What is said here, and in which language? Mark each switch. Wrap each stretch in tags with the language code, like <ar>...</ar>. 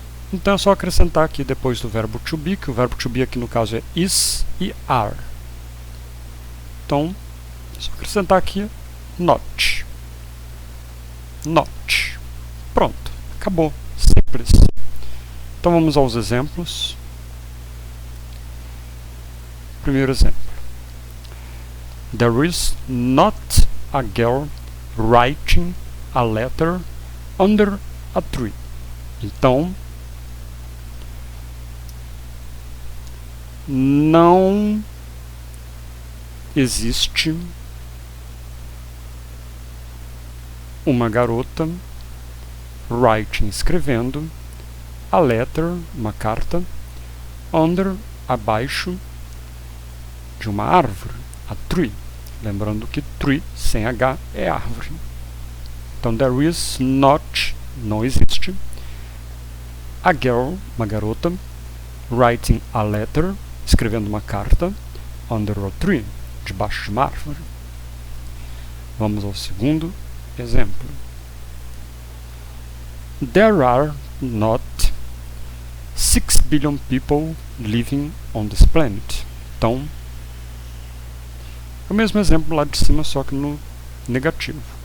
<pt>Então é só acrescentar aqui depois do verbo to be, que o verbo to be aqui no caso é is e are. Então, é só acrescentar aqui not. Not. Pronto, acabou. Simples. Então vamos aos exemplos. Primeiro exemplo.</pt> <en>There is not a girl writing a letter under a tree.</en> <pt>Então, não existe uma garota writing, escrevendo, a letter, uma carta, under, abaixo de uma árvore, a tree. Lembrando que tree, sem H, é árvore. Então, there is not, não existe, a girl, uma garota, writing a letter, escrevendo uma carta, under a tree, debaixo de uma árvore. Vamos ao segundo exemplo.</pt> <en>There are not 6 billion people living on this planet.</en> <pt>Então, é o mesmo exemplo lá de cima, só que no negativo.</pt>